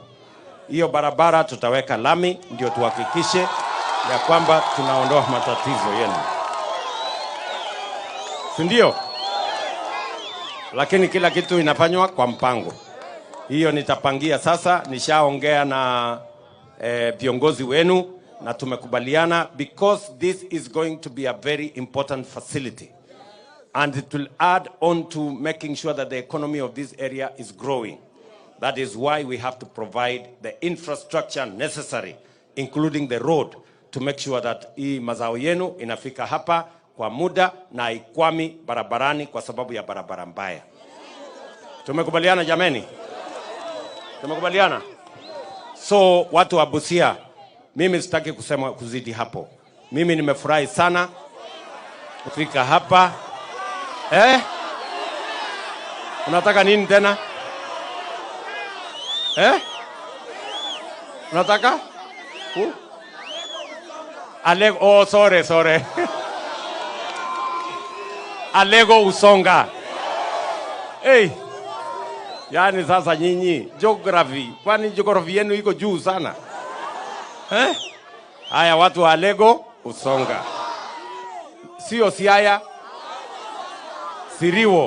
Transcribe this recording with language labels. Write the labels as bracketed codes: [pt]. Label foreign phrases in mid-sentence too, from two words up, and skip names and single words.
[sw] Hiyo barabara tutaweka lami, ndio tuhakikishe ya kwamba tunaondoa matatizo yenu. Si ndio? Lakini kila kitu inafanywa kwa mpango. Hiyo nitapangia sasa, nishaongea na viongozi wenu na tumekubaliana, [en] because this is going to be a very important facility and it will add on to making sure that the economy of this area is growing. That is why we have to provide the infrastructure necessary, including the road, to make sure that [sw] hii mazao yenu inafika hapa kwa muda na haikwami barabarani kwa sababu ya barabara mbaya. Tumekubaliana jameni? Tumekubaliana? So watu wa Busia, mimi sitaki kusema kuzidi hapo. Mimi nimefurahi sana kufika hapa. Unataka nini tena? Unataka? [en] Alego, oh sorry. Alego Usonga. Hey. [sw] Yaani sasa nyinyi geography, kwani geography yenu iko juu sana? Haya, watu wa Alego Usonga. Sio Siaya. Siriwo.